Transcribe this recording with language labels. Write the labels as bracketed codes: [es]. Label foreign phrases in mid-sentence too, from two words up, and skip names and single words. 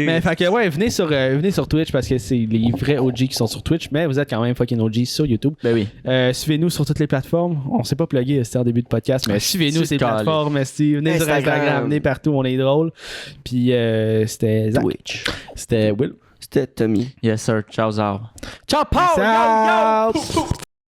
[fr] Mais fait que ouais, venez sur Twitch parce que c'est les vrais OG qui sont sur Twitch, mais vous êtes quand même [en] fucking OG [fr] sur YouTube. Ben oui. Suivez-nous sur toutes les plateformes. On s'est pas plugué, c'était en début de podcast, mais suivez-nous sur les plateformes, venez sur Instagram, venez partout, on est drôle. Puis c'était Zach. Twitch. C'était Will. C'était Tommy. [en] Yes, sir. Ciao, Zar. [fr] Ciao, Paul! Yo, yo! Ciao!